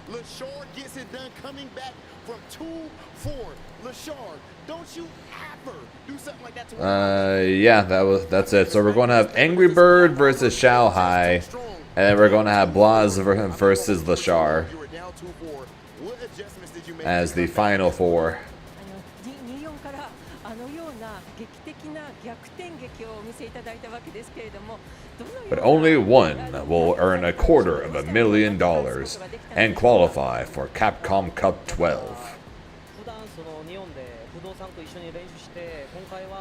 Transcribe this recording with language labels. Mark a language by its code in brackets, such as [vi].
[en] LaShar gets it done coming back from 2-4. LaShar, don't you ever do something like that to Yeah, that's it. So we're going to have Angry Bird versus Shao Hai, and then we're going to have Blaz versus LaShar You were down 2-4. What adjustments did you make as the final 4. [ja] 24からあのような劇的な逆転劇をお見せいただいたわけですけれども、どのような [en] But only one will earn $250,000 and qualify for Capcom Cup 12. [ja] 普段その日本で不動産と一緒に練習して今回は